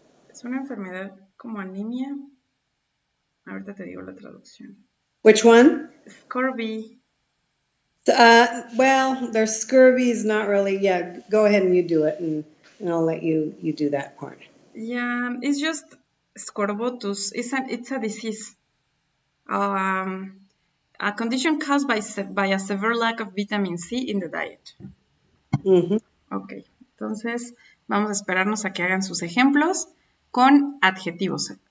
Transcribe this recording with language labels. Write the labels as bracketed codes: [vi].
[es] Es una enfermedad como anemia. Ahorita te digo la traducción. [en] Which one? Scurvy. Well, their scurvy is not really, go ahead and you do it, and I'll let you do that part. Yeah, it's just scorbutus. It's a disease. A condition caused by a severe lack of vitamin C in the diet. [es] Ok, entonces vamos a esperarnos a que hagan sus ejemplos con adjetivos.